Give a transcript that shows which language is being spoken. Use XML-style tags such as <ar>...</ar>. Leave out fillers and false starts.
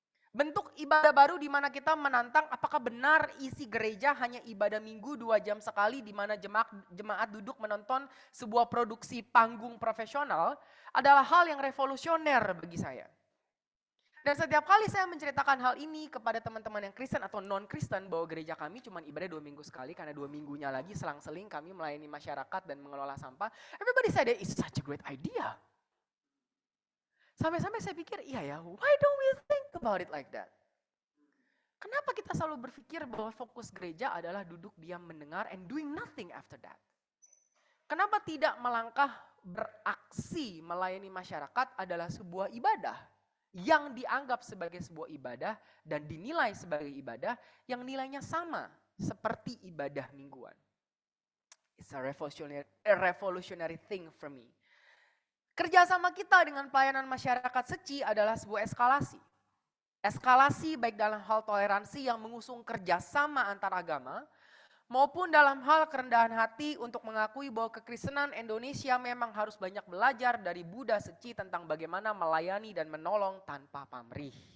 <id>Bentuk ibadah baru di mana kita menantang apakah benar isi gereja hanya ibadah minggu 2 jam sekali di mana jemaat duduk menonton sebuah produksi panggung profesional adalah hal yang revolusioner bagi saya. Dan setiap kali saya menceritakan hal ini kepada teman-teman yang Kristen atau non-Kristen bahwa gereja kami cuma ibadah 2 minggu sekali karena 2 minggunya lagi selang-seling kami melayani masyarakat dan mengelola sampah.</id> <en>Everybody said it's such a great idea.</en> <id>Sampai-sampai saya pikir, iya ya,</id> <en>why don't we think about it like that?</en> <id>Kenapa kita selalu berpikir bahwa fokus gereja adalah duduk diam mendengar</id> <en>and doing nothing after that?</en> <id>Kenapa tidak melangkah beraksi melayani masyarakat adalah sebuah ibadah yang dianggap sebagai sebuah ibadah dan dinilai sebagai ibadah yang nilainya sama seperti ibadah mingguan.</id> <en>It's a revolutionary thing for me.</en> <id>Kerjasama kita dengan pelayanan masyarakat Seci adalah sebuah eskalasi. Eskalasi baik dalam hal toleransi yang mengusung kerjasama antar agama, maupun dalam hal kerendahan hati untuk mengakui bahwa kekristenan Indonesia memang harus banyak belajar dari Buddha Seci tentang bagaimana melayani dan menolong tanpa pamrih.</id>